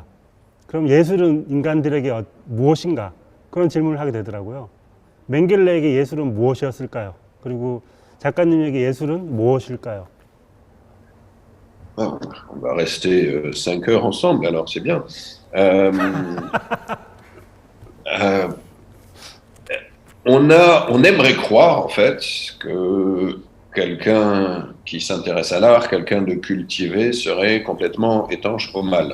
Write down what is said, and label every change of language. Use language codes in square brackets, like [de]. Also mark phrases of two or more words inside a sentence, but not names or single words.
[ko] 그럼 예술은 인간들에게 무엇인가? 그런 질문을 하게 되더라고요. 맹겔레에게 예술은 무엇이었을까요? 그리고 작가님에게 예술은 무엇일까요? [fr] On va rester 5 heures ensemble, alors c'est bien. On aimerait croire, en fait, que quelqu'un qui s'intéresse à l'art, quelqu'un de cultivé, serait complètement étanche au mal.